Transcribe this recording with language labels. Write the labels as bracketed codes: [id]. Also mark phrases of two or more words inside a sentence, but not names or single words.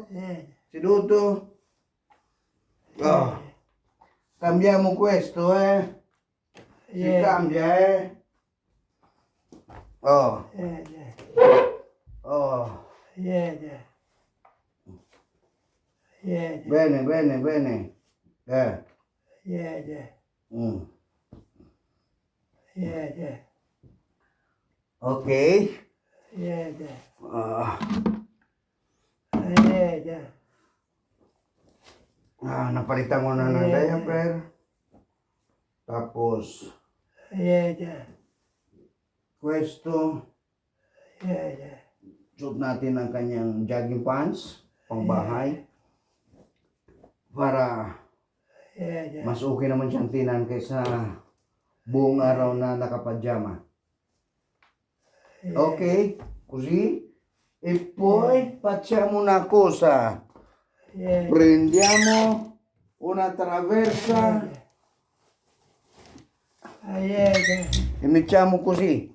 [it] Seduto? Oh. Cambiamo questo, Si cambia, Oh. Oh. Bene, bene, bene. Ok. [tl] Napalitan ko na ng diaper. Tapos, questo. Suot natin ang kanyang [en] jogging pants, [tl] pangbahay. Para mas okay naman siyang tinan kaysa buong araw na nakapadyama. [it] Ok, così. E poi facciamo una cosa. Prendiamo una traversa e mettiamo così.